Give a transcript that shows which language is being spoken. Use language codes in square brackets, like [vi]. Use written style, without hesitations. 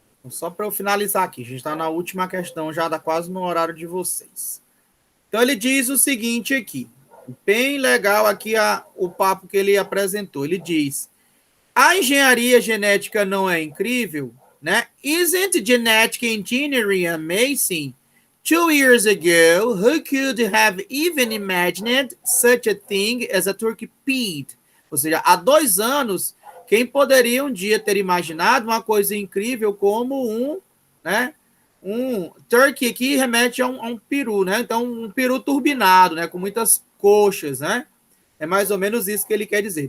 [pt] Só para eu finalizar aqui, a gente está na última questão, já dá quase no horário de vocês. Então ele diz o seguinte aqui, bem legal aqui o papo que ele apresentou. Ele diz: a engenharia genética não é incrível, né? [en] Isn't genetic engineering amazing? 2 years ago, who could have even imagined such a thing as a turkey pig? [pt] Ou seja, há 2 anos, quem poderia um dia ter imaginado uma coisa incrível como né? Um turkey aqui remete a um peru, né? Então, um peru turbinado, né? Com muitas coxas, né? É mais ou menos isso que ele quer dizer.